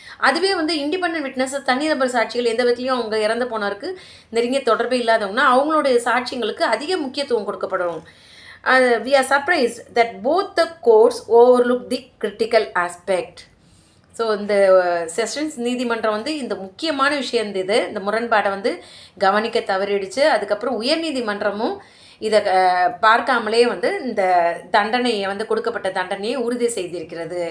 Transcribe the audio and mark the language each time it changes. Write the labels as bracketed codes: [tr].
[ta] அதுவே வந்து independent witnesses, தனிநபர் சாட்சிகள், எந்த விதத்துலையும் அவங்க இறந்து போனவருக்கு நெருங்கிய தொடர்பே இல்லாதவங்கன்னா அவங்களுடைய சாட்சியங்களுக்கு அதிக முக்கியத்துவம் கொடுக்கப்படும். [en] We are surprised that both the courts overlook the critical aspect. [ta] So இந்த செஷன்ஸ் நீதிமன்றம் வந்து இந்த முக்கியமான விஷயம் இந்த முரண்பாடை வந்து கவனிக்க தவறிடுச்சு. அதுக்கப்புறம் உயர்நீதிமன்றமும் இதை பார்க்காமலே வந்து இந்த தண்டனையை வந்து கொடுக்கப்பட்ட தண்டனையை உறுதி செய்திருக்கிறது.